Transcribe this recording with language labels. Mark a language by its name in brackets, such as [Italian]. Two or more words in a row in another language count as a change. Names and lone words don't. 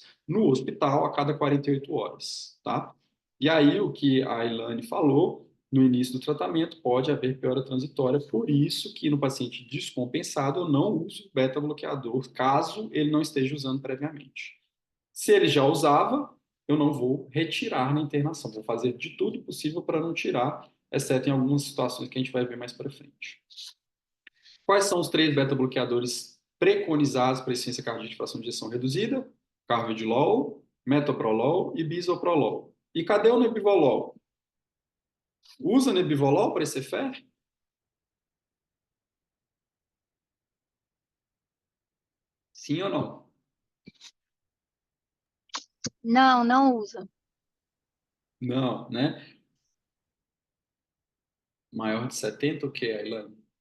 [Portuguese] No hospital, a cada 48 horas, tá? E aí, o que a Ilane falou, no início do tratamento, pode haver piora transitória, por isso que no paciente descompensado eu não uso beta-bloqueador, caso ele não esteja usando previamente. Se ele já usava, eu não vou retirar na internação, vou fazer de tudo possível para não tirar, exceto em algumas situações que a gente vai ver mais para frente. Quais são os 3 beta-bloqueadores preconizados para insuficiência cardíaca de fração de ejeção reduzida? Carvedilol, metoprolol e bisoprolol. E cadê o nebivolol? Usa nebivolol para esse EFE? Sim ou não? Não, não usa. Não, né? Maior de 70 o que, Ailane?